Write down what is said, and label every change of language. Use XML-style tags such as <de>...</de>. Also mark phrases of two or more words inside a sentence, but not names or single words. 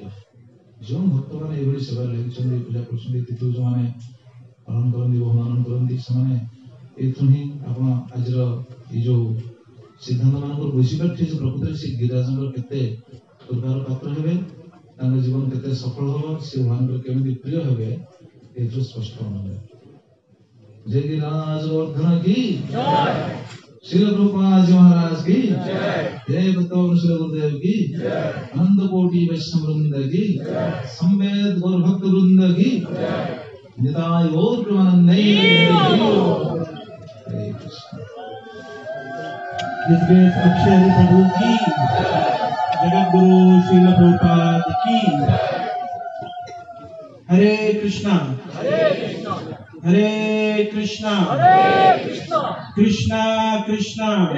<or>ଯେଉଁ ଭକ୍ତମାନେ ଏଇଭଳି ସେବାରେ ଲାଗିଛନ୍ତି, ପୂଜା କରୁଛନ୍ତି, ତିଥି ଯୋଉମାନେ ପାଳନ କରନ୍ତି, ବହୁମାନ କରନ୍ତି, ସେମାନେ ଏଇଥିରୁ ହିଁ ଆପଣ ଆଜିର ଏଇ ଯୋଉ ସିଦ୍ଧାନ୍ତ ମାନଙ୍କର ବୁଝିପାରିଥିବେ ଯେ ପ୍ରକୃତରେ ସେ ଗିରିରାଜଙ୍କର କେତେ କୃପାର ପାତ୍ର ହେବେ, ତାଙ୍କ ଜୀବନ କେତେ ସଫଳ ହବ, ସେ ଭଗବାନଙ୍କର କେମିତି ପ୍ରିୟ ହେବେ, ଏଥିରୁ ସ୍ପଷ୍ଟ ଅନୁଭବ।</or> <hi>जय गिरिराज गोवर्धन की जय, श्रील प्रभुपाद जी महाराज की जय, जय भक्तवृंद श्री गुरुदेव की जय, अनंत कोटि वैष्णव वृंद की जय, संवेद गौर भक्त वृंद की जय, निताय गौर प्रेमानंदे हरे कृष्ण। अक्षय प्रभु की जगत गुरु श्रील प्रभुपाद की हरे कृष्णा हरे कृष्णा कृष्णा कृष्णा</hi>